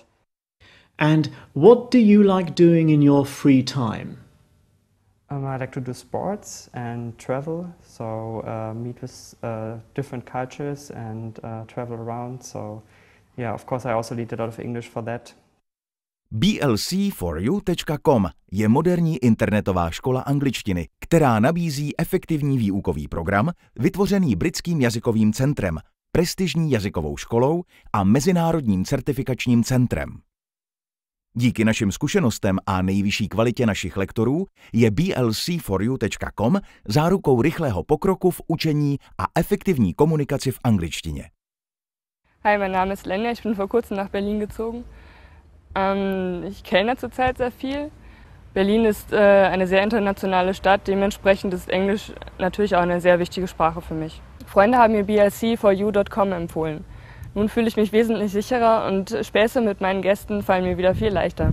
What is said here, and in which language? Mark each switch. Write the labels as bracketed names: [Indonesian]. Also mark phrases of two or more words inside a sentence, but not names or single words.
[English] And what do you like doing in your free time? I like to do sports and travel, so meet with different cultures and travel around, so yeah, of course I also need a lot of English for that. [Czech] blc4u.com je moderní internetová škola angličtiny, která nabízí efektivní výukový program vytvořený Britským jazykovým centrem, prestižní jazykovou školou a mezinárodním certifikačním centrem. Díky našim zkušenostem a nejvyšší kvalitě našich lektorů je blc4u.com zárukou rychlého pokroku v učení a efektivní komunikaci v angličtině. [German] Hi, mein Name ist Lenya, ich bin vor kurzem nach Berlin gezogen. Ich kellner zurzeit sehr viel. Berlin ist eine sehr internationale Stadt, dementsprechend ist Englisch natürlich auch eine sehr wichtige Sprache für mich. Freunde haben mir blc4u.com empfohlen. Nun fühle ich mich wesentlich sicherer und Späße mit meinen Gästen fallen mir wieder viel leichter.